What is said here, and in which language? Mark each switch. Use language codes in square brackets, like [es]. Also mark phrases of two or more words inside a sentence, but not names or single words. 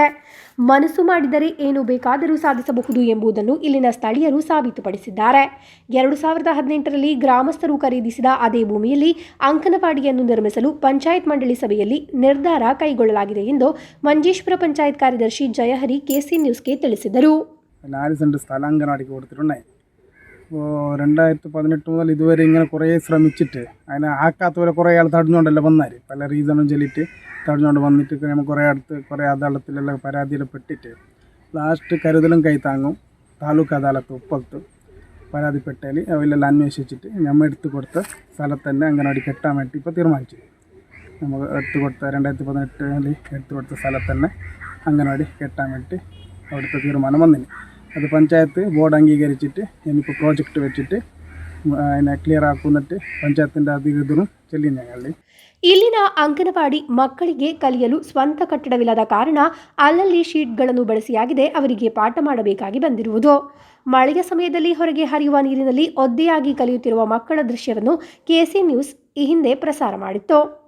[kn] ಮನಸ್ಸು ಮಾಡಿದರೆ ಏನು ಬೇಕಾದರೂ ಸಾಧಿಸಬಹುದು ಎಂಬುದನ್ನು ಇಲ್ಲಿನ ಸ್ಥಳೀಯರು ಸಾಬೀತುಪಡಿಸಿದ್ದಾರೆ. 2018ರಲ್ಲಿ ಗ್ರಾಮಸ್ಥರು ಖರೀದಿಸಿದ ಅದೇ ಭೂಮಿಯಲ್ಲಿ ಅಂಗನವಾಡಿಯನ್ನು ನಿರ್ಮಿಸಲು ಪಂಚಾಯತ್ ಮಂಡಳಿ ಸಭೆಯಲ್ಲಿ ನಿರ್ಧಾರ കൈಗೊಳ್ಳಲಾಗಿದೆ ಎಂದು ಮಂಜೇಶ್ವರ ಪಂಚಾಯತ್ ಕಾರ್ಯದರ್ಶಿ ಜಯಹರಿ ಕೆಸಿ ന്യൂസ്ಗೆ ತಿಳಿಸಿದರು. [ml] 4 സെൻറ്റ് സ്ഥലം അംഗനവാടിക്ക് കൊടുത്തിട്ടുണ്ടായി. അപ്പോൾ 2018 മുതൽ ഇതുവരെ ഇങ്ങനെ കുറേ ശ്രമിച്ചിട്ട് അതിനെ ആക്കാത്തവരെ കുറേ ആൾ തടഞ്ഞുകൊണ്ടല്ല വന്നാൽ പല റീസണും ചൊല്ലിയിട്ട് തടഞ്ഞുകൊണ്ട് വന്നിട്ട് നമ്മൾ കുറേ അദാലത്തിലെല്ലാം പരാതിയിൽപ്പെട്ടിട്ട് ലാസ്റ്റ് കരുതലും കൈത്താങ്ങും താലൂക്ക് അദാലത്ത് ഉപ്പത്ത് പരാതിപ്പെട്ടതിൽ അവരെല്ലാം അന്വേഷിച്ചിട്ട് നമ്മൾ എടുത്തു കൊടുത്ത സ്ഥലത്ത് തന്നെ അംഗനവാടി കെട്ടാൻ വേണ്ടി ഇപ്പോൾ തീരുമാനിച്ചു. നമ്മൾ എടുത്തു കൊടുത്ത 2018 എടുത്തു കൊടുത്ത സ്ഥലത്ത് തന്നെ അംഗനവാടി കെട്ടാൻ വേണ്ടി അവിടുത്തെ തീരുമാനം വന്നിന്. അത് പഞ്ചായത്ത് ബോർഡ് അംഗീകരിച്ചിട്ട് ഇനിയിപ്പോൾ പ്രോജക്റ്റ് വെച്ചിട്ട് അതിനെ ക്ലിയർ ആക്കുന്നിട്ട് [kn] ಪಂಚಾಯತಿಂದ ಅಧಿಕೃತರು ಚೆಲ್ಲಿ [ml] ഞങ്ങളുടെ [kn] ಇಲ್ಲಿನ ಅಂಗನವಾಡಿ ಮಕ್ಕಳಿಗೆ ಕಲಿಯಲು ಸ್ವಂತ ಕಟ್ಟಡವಿಲ್ಲದ ಕಾರಣ ಅಲ್ಲಲ್ಲಿ ಶೀಟ್ಗಳನ್ನು ಬಳಸಿಯಾಗಿದೆ ಅವರಿಗೆ ಪಾಠ ಮಾಡಬೇಕಾಗಿ ಬಂದಿರುವುದು. ಮಳೆಯ ಸಮಯದಲ್ಲಿ ಹೊರಗೆ ಹರಿಯುವ ನೀರಿನಲ್ಲಿ ಒದ್ದೆಯಾಗಿ ಕಲಿಯುತ್ತಿರುವ ಮಕ್ಕಳ ದೃಶ್ಯವನ್ನು ಕೆಸಿ ನ್ಯೂಸ್ ಈ ಹಿಂದೆ ಪ್ರಸಾರ ಮಾಡಿತ್ತು.